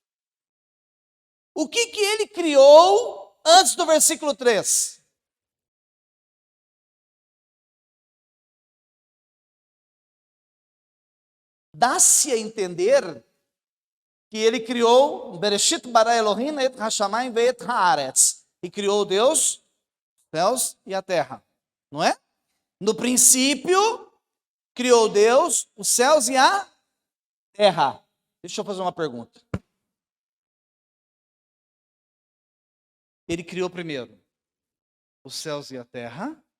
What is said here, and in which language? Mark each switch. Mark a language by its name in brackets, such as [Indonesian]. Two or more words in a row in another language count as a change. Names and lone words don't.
[Portuguese] O que ele criou antes do versículo 3? Dá-se a entender que ele criou [Hebrew] בראשית ברא אלהים את השמים ואת הארץ, [Portuguese] e criou Deus, os céus e a terra, não é? No princípio, criou Deus os céus e a terra. Deixa eu fazer uma pergunta. Ele criou primeiro os céus e a terra?